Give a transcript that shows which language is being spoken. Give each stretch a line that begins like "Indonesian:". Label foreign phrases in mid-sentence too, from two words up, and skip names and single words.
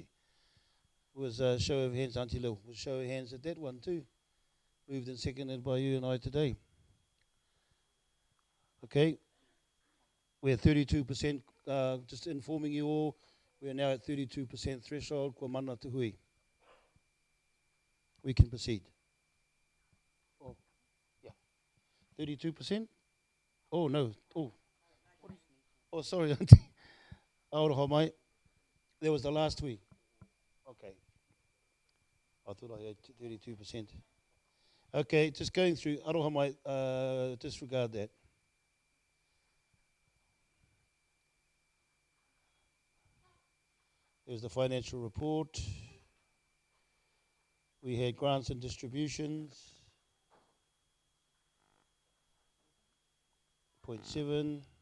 English: It was a show of hands, Auntie Lil. Was show of hands at that one too. Moved and seconded by you and I today. Okay. We're 32%, just informing you all, we are now at 32% threshold,
Māori: kua mana te hui.
English: We can proceed. Oh, yeah. 32%? Oh, no. Oh, sorry, Auntie.
Māori: Aoraha mai.
English: That was the last week. Okay. I thought I had 32%. Okay, just going through.
Māori: Aroha mai,
English: disregard that. There's the financial report. We had grants and distributions. 0.7.